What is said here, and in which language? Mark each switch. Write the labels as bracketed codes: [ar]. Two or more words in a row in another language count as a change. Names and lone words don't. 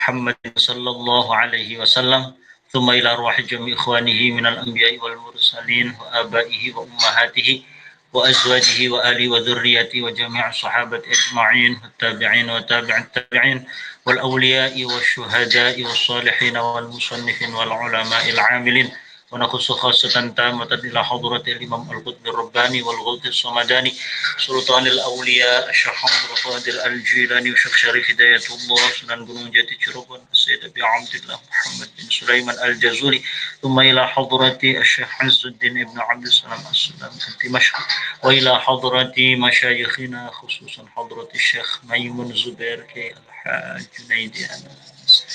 [ar] محمد صلى الله عليه وسلم ثم إلى أرواح جميع إخوانه من الأنبياء والمرسلين وآبائه وأمهاته وأزواجه وآله وذريته وجميع الصحابة أجمعين والتابعين وتابع التابعين والأولياء والشهداء والصالحين والمصنفين والعلماء العاملين ونخص خاصة تامة إلى حضرة الإمام القطب الرباني والغوث الصمداني سلطان الأولياء الشيخ محمد القادر الجيلاني والشيخ شريف هداية الله سنن gunung jati Cirebon السيد أبي عبد الله محمد بن سليمان الجزوري ثم إلى حضرة الشيخ عز الدين بن عبد السلام السلام دمشق وإلى حضرة مشايخنا خصوصا حضرة الشيخ ميمون زبير كي الحاج جنيدي أنس